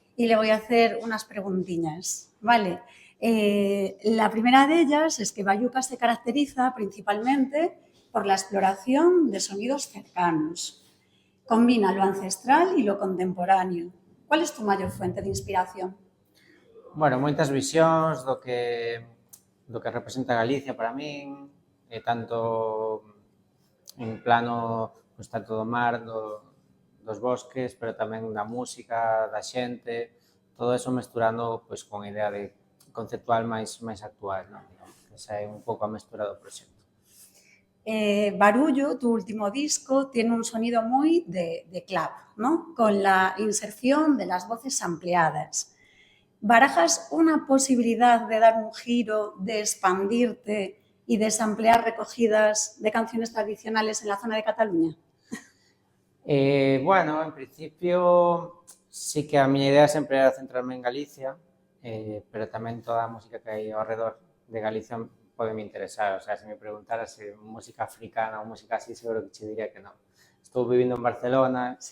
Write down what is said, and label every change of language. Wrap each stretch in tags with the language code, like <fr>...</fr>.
<es>Y le voy a hacer unas preguntiñas, ¿vale? La primera de ellas es que Bayuca se caracteriza principalmente por la exploración de sonidos cercanos. Combina lo ancestral y lo contemporáneo. ¿Cuál es tu mayor fuente de inspiración?</es> <gl>Bueno, moitas visións do que representa Galicia para min, tanto en plano, pois, tanto do mar, dos bosques, pero tamén da música, da xente, todo eso mesturando pois con a idea de conceptual máis actual, non? Que esa é un pouco a mestura do proxecto.</gl> <es>Barullo, tu último disco, tiene un sonido muy de club, ¿no? Con la inserción de las voces ampliadas. ¿Barajas una posibilidad de dar un giro, de expandirte y de samplear recogidas de canciones tradicionales en la zona de Cataluña?</es> <gl>Bueno, en principio sí que a miña idea sempre era centrarme en Galicia, pero tamén toda a música que hai ao redor de Galicia pode me interesar. O sea, se me preguntaras se música africana ou música así, seguro que che diría que non. Estou vivindo en Barcelona,</gl>